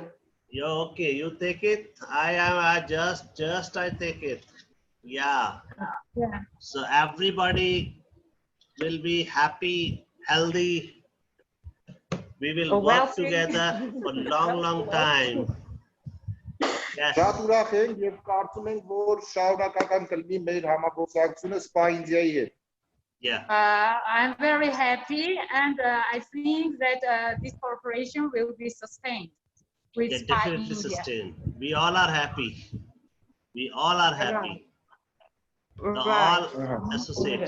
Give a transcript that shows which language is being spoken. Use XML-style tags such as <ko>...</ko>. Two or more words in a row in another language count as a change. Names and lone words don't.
<en>Yeah, okay, you take it. I just I take it. Yeah. So everybody will be happy, healthy. We will work together for long time. Yes.</en> <hy>Շատ ուրախ ենք եւ կարծում ենք, որ շարունակական կլինի մեր համագործակցությունը SPA India-ի հետ։</hy> <en>Yeah. I'm very happy, and I think that this cooperation will be sustained with Yeah, SPA definitely India. sustained. We all are happy. Right. All associates.</en>